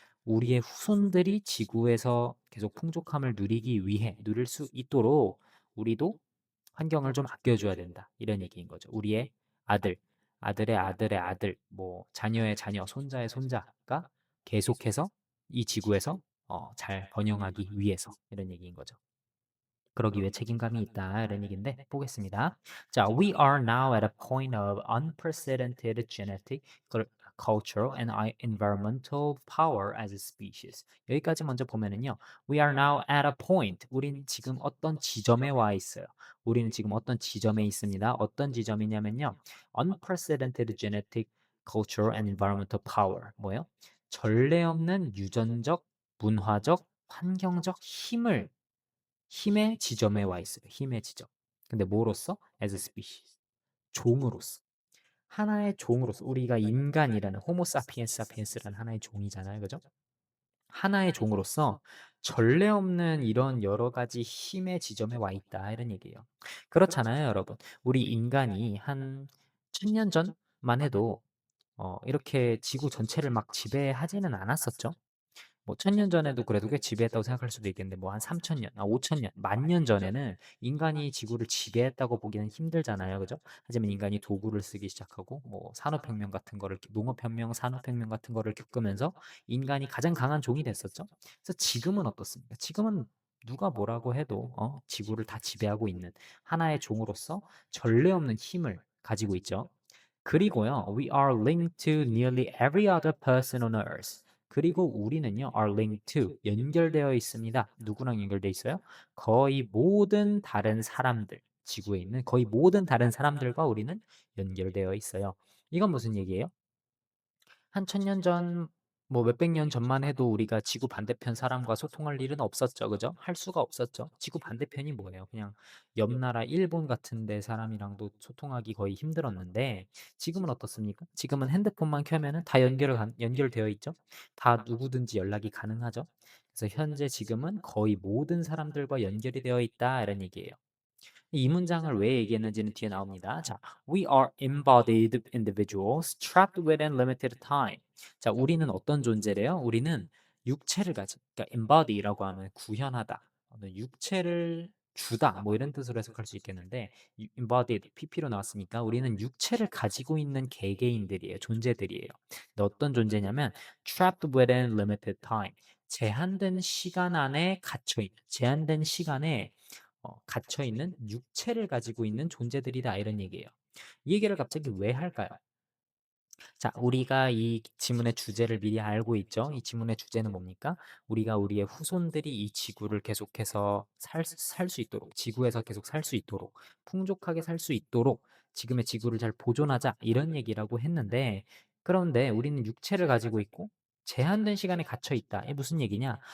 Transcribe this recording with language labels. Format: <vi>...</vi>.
<ko>우리의 후손들이 지구에서 계속 풍족함을 누리기 위해 누릴 수 있도록 우리도 환경을 좀 아껴줘야 된다 이런 얘기인 거죠. 우리의 아들, 아들의 아들의 아들, 뭐 자녀의 자녀, 손자의 손자가 계속해서 이 지구에서 잘 번영하기 위해서 이런 얘기인 거죠. 그러기 위해 책임감이 있다 이런 얘기인데 보겠습니다.</ko> <en>자, we are now at a point of unprecedented genetic, cultural, and environmental power as a species.</en> <ko>여기까지 먼저 보면은요.</ko> <en>We are now at a point.</en> <ko>우리는 지금 어떤 지점에 와 있어요. 우리는 지금 어떤 지점에 있습니다. 어떤 지점이냐면요.</ko> <en>unprecedented genetic, cultural, and environmental power.</en> <ko>뭐예요? 전례 없는 유전적, 문화적, 환경적 힘의 지점에 와 있어요. 힘의 지점. 근데 뭐로써?</ko> <en>As a species.</en> <ko>종으로서. 하나의 종으로서. 우리가 인간이라는 호모 사피엔스 사피엔스라는 하나의 종이잖아요. 그죠? 하나의 종으로서 전례 없는 이런 여러 가지 힘의 지점에 와 있다. 이런 얘기예요. 그렇잖아요, 여러분. 우리 인간이 한 1000년 전만 해도 이렇게 지구 전체를 막 지배하지는 않았었죠. 뭐 1000년 전에도 그래도 꽤 지배했다고 생각할 수도 있겠는데 뭐 한 3000년, 5000년, 10,000년 전에는 인간이 지구를 지배했다고 보기는 힘들잖아요. 그죠? 하지만 인간이 도구를 쓰기 시작하고 뭐 산업혁명 같은 거를 농업혁명, 산업혁명 같은 거를 겪으면서 인간이 가장 강한 종이 됐었죠. 그래서 지금은 어떻습니까? 지금은 누가 뭐라고 해도 지구를 다 지배하고 있는 하나의 종으로서 전례 없는 힘을 가지고 있죠. 그리고요,</ko> <en>we are linked to nearly every other person on earth.</en> <ko>그리고 우리는요,</ko> <en>are linked to,</en> <ko>연결되어 있습니다. 누구랑 연결되어 있어요? 거의 모든 다른 사람들, 지구에 있는 거의 모든 다른 사람들과 우리는 연결되어 있어요. 이건 무슨 얘기예요? 한 1000년 전, 뭐 몇백 년 전만 해도 우리가 지구 반대편 사람과 소통할 일은 없었죠. 그죠? 할 수가 없었죠. 지구 반대편이 뭐예요? 그냥 옆 나라 일본 같은 데 사람이랑도 소통하기 거의 힘들었는데 지금은 어떻습니까? 지금은 핸드폰만 켜면은 다 연결되어 있죠. 다 누구든지 연락이 가능하죠. 그래서 현재 지금은 거의 모든 사람들과 연결이 되어 있다 이런 얘기예요. 이 문장을 왜 얘기했는지는 뒤에 나옵니다.</ko> <en>자, we are embodied individuals trapped within limited time.</en> <ko>자, 우리는 어떤 존재래요? 우리는 육체를 가진, 그러니까 embodi라고 하면 구현하다, 어떤 육체를 주다, 뭐 이런 뜻으로 해석할 수 있겠는데, embodied, pp로 나왔으니까 우리는 육체를 가지고 있는 개개인들이에요, 존재들이에요. 근데 어떤 존재냐면</ko> <en>trapped within limited time.</en> <ko>제한된 시간 안에 갇혀 있는, 제한된 시간에 갇혀 있는 육체를 가지고 있는 존재들이다 이런 얘기예요. 이 얘기를 갑자기 왜 할까요? 자, 우리가 이 지문의 주제를 미리 알고 있죠. 이 지문의 주제는 뭡니까? 우리가 우리의 후손들이 이 지구를 계속해서 살 수 있도록, 지구에서 계속 살 수 있도록, 풍족하게 살 수 있도록 지금의 지구를 잘 보존하자 이런 얘기라고 했는데 그런데 우리는 육체를 가지고 있고 제한된 시간에 갇혀 있다. 이게 무슨 얘기냐?</ko>